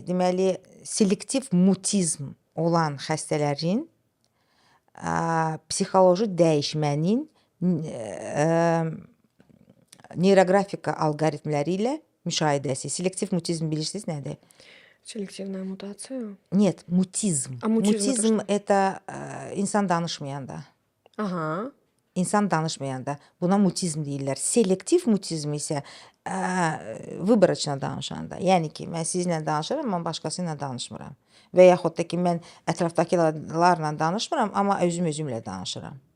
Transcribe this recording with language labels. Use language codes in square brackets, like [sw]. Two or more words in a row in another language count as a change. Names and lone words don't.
[az] Deməli, selektiv mutizm olan xəstələrin psixoloji dəyişmənin neyroqrafika alqoritmləri ilə müşahidəsi. Selektiv mutizm bilirsiniz nədir? [ru] Selektivная мутация? [az] Нет, mutizm. Mutizm это insan danışmayanda. Aha. İnsan danışmayanda. Buna mutizm deyirlər. Selektiv mutizm isə vыборочно danışanda. Yəni ki, mən sizinlə danışıram, amma başqası ilə danışmıram. Və yaxud da ki, mən ətrafdakılarla danışmıram, amma özümlə danışıram.